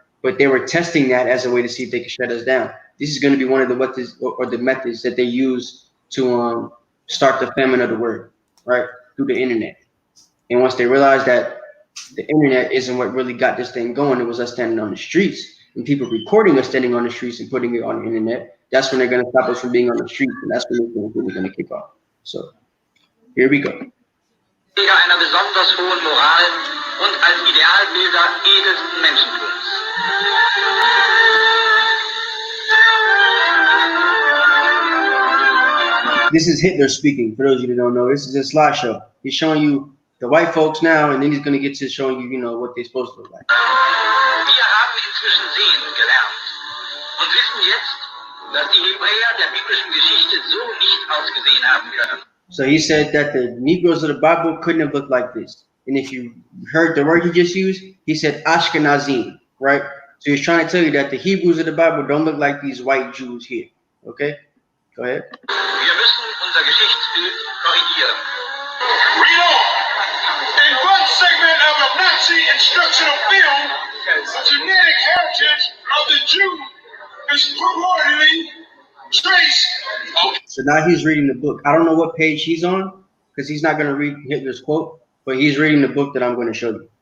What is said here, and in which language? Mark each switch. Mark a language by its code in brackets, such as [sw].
[en] But they were testing that as a way to see if they could shut us down. This is going to be one of the methods that they use to start the famine of the word, right? Through the internet. And once they realized that the internet isn't what really got this thing going, it was us standing on the streets and people recording us standing on the streets and putting it on the internet. That's when they're going to stop us from being on the streets, and that's when they're going to kick off. So here we go. [de] Einer besonders hohen Moral und als Idealbilder edelsten Menschentums. [en] This is Hitler speaking, for those of you that don't know. This is a slideshow. He's showing you the white folks now, and then he's going to get to showing you, you know, what they're supposed to look like. [de] Wir haben inzwischen sehen gelernt und wissen jetzt, dass die Hebräer der biblischen Geschichte so nicht ausgesehen haben können. [en] So he said that the Negroes of the Bible couldn't have looked like this. And if you heard the word he just used, he said Ashkenazim, right? So he's trying to tell you that the Hebrews of the Bible don't look like these white Jews here. Okay? Go ahead. [de] Wir müssen unser Geschichtsbild korrigieren. [en] Read on. In one segment of a Nazi instructional film, the genetic heritage of the Jew is purportedly traced. So now he's reading the book. I don't know what page he's on because he's not going to read Hitler's quote, but he's reading the book that I'm going to show you.